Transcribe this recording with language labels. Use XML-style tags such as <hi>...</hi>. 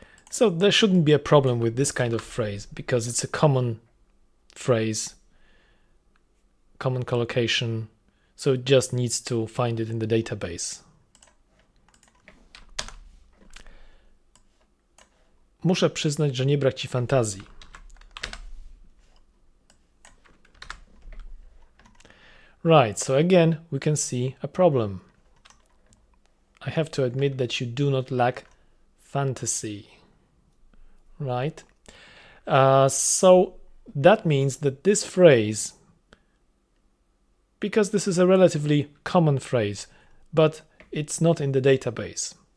<en>So there shouldn't be a problem with this kind of phrase because it's a common phrase, common collocation. so it just needs to find it in the database.</en> <pl>Muszę przyznać, że nie brak ci fantazji.</pl> <en>Right, so again, we can see a problem. I have to admit that you do not lack fantasy, right? So that means that this phrase, because this is a relatively common phrase, but it's not in the database.</en>